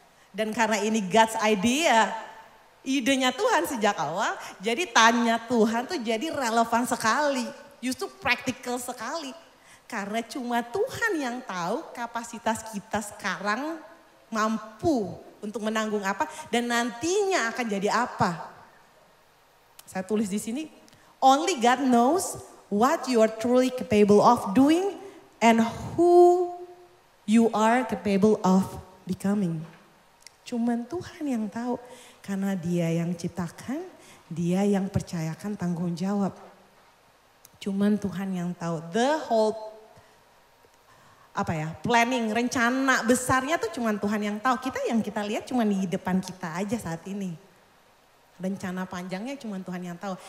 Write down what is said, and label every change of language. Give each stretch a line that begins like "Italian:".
Indonesian: Dan karena ini
English: God's idea,
Indonesian: idenya Tuhan sejak awal, jadi tanya Tuhan tuh jadi relevan sekali. Justru praktikal sekali. Karena cuma Tuhan yang tahu kapasitas kita sekarang mampu untuk menanggung apa dan nantinya akan jadi apa. Saya tulis di sini,
English: only God knows what you are truly capable of doing and who you are capable of becoming.
Indonesian: Cuman Tuhan yang tahu karena Dia yang ciptakan, Dia yang percayakan tanggung jawab. Cuman Tuhan yang tahu
English: the whole planning,
Indonesian: rencana besarnya tuh cuman Tuhan yang tahu. Yang kita lihat cuman di depan kita aja saat ini. Rencana panjangnya cuman Tuhan yang tahu.